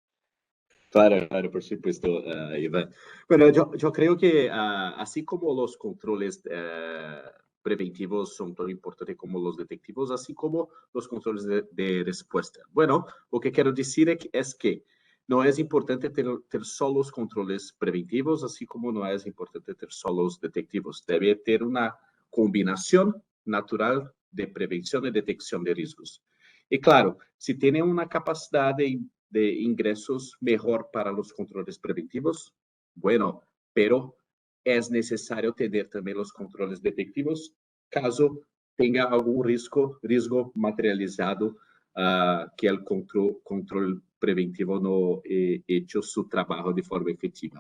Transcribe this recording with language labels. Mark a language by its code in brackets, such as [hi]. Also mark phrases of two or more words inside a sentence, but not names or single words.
[es] Claro, claro, por supuesto, Iván. Bueno, yo creo que así como los controles preventivos son tan importantes como los detectivos, así como los controles de respuesta. Bueno, lo que quiero decir es que no es importante [pt] ter só [es] los controles preventivos, así como no es importante [pt] ter só [es] los detectivos. Debe ter una combinación natural de prevención y detección de riesgos. Y claro, si tiene una capacidad de ingresos mejor para los controles preventivos, bueno, pero es necesario tener también los controles detectivos caso tenga algún riesgo materializado que el control preventivo no hecho su trabajo de forma efectiva.